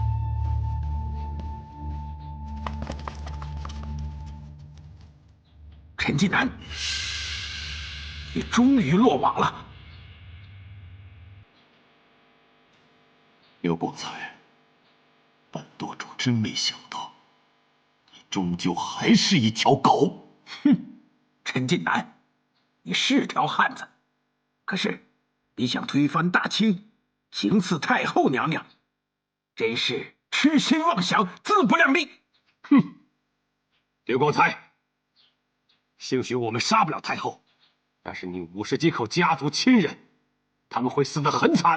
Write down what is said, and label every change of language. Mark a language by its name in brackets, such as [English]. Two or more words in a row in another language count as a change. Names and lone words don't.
[Chinese] 陳近南，你終於落網了。劉光才，本舵主真沒想到，你終究還是一條狗。哼，陳近南，你是條漢子。可是，你想推翻大清，行刺太后娘娘，真是痴心妄想，自不量力。哼，刘光才，兴許我們殺不了太后，但是你50幾口家族親人，他們會死得很慘。